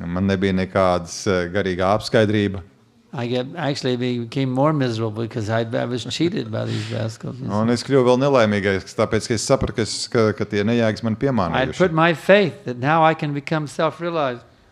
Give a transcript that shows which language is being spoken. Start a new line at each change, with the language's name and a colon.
Latvian: Man nebija nekādas garīgā apskaidrība.
English: I became more miserable because I was cheated by these rascals.
Latvian: Un es kļuvu vēl nelaimīgais, tāpēc, ka es sapratu, ka tie nejēgas man piemānījuši.
English: I put my faith that now I can become self-realized.